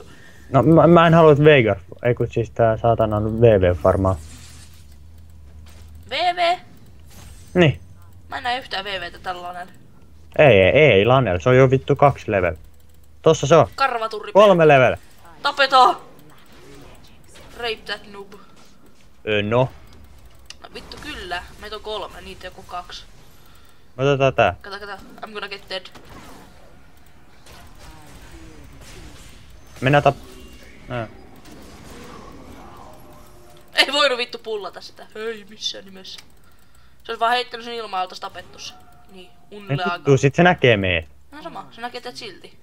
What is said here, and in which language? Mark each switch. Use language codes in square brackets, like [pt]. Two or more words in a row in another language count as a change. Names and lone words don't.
[fi] No mä en halua, että Veigar, ei kun siis tää saatana on VV-farmaa. VV? Niin. Mä en näe yhtään VVtä tällainen. Ei, Lanel, se on jo vittu 2 level. Tossa se on. Karvaturri. 3 level. Tapetaan! [en] Rape that noob. [fi] No. No vittu kyllä, meitä on 3, niitä joku 2. Otetaan tää. Kato, [en] I'm gonna get dead. [fi] Mennään Ei voinut vittu pullata sitä. Ei missään nimessä. Se olisi vaan heittänyt sen ilmaa, oltais tapettu se. Niin, unille aika. Vittu, sit se näkee meet. No sama, se näkee teet silti.